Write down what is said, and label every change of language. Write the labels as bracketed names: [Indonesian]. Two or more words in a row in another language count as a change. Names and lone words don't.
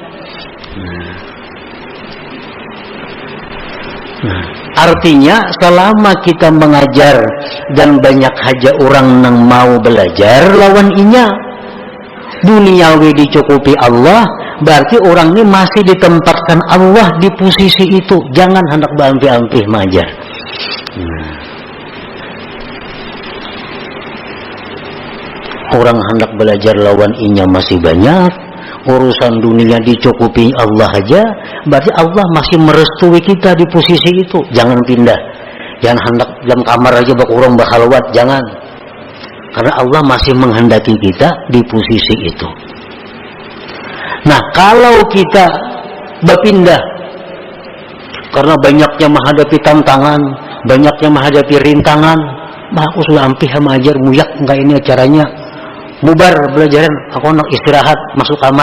[Indonesian] Artinya selama kita mengajar dan banyak haja orang yang mau belajar lawan inya, duniawi dicukupi Allah, berarti orang ini masih ditempatkan Allah di posisi itu. Jangan hendak berampi-ampi mengajar. Orang hendak belajar lawan inya masih banyak, urusan dunia dicukupi Allah aja, berarti Allah masih merestui kita di posisi itu. Jangan pindah, jangan hendak dalam kamar aja bakurang bakhalwat, jangan, karena Allah masih menghendaki kita di posisi itu. [Banjar] Nah, kalau kita berpindah karena banyaknya menghadapi tantangan, banyaknya menghadapi rintangan, bah aku sudah ampih sama ajar muyak enggak ini acaranya, bubar belajaran, aku nak istirahat, masuk kamar.